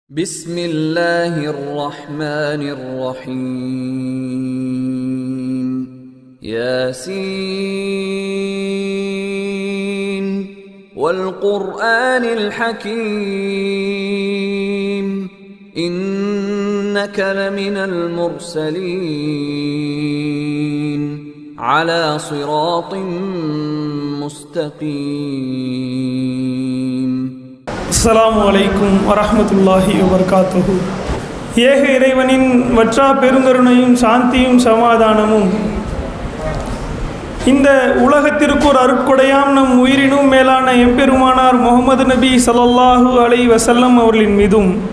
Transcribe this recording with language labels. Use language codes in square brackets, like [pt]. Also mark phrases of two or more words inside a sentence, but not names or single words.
[ar] بسم الله الرحمن الرحيم ياسين والقرآن الحكيم إنك لمن المرسلين على صراط مستقيم. السلام عليكم ورحمة الله وبركاته. [ta] ஏக இறைவனின் வற்றா பெருங்கருணையும் சாந்தியும் சமாதானமும் இந்த உலகத்திற்கு ஒரு அருட்கொடையாம் நம் உயிரினும் மேலான எம்பெருமானார் முஹம்மது நபி [ar] صلى الله عليه وسلم [ta] அவர்களின் மீதும்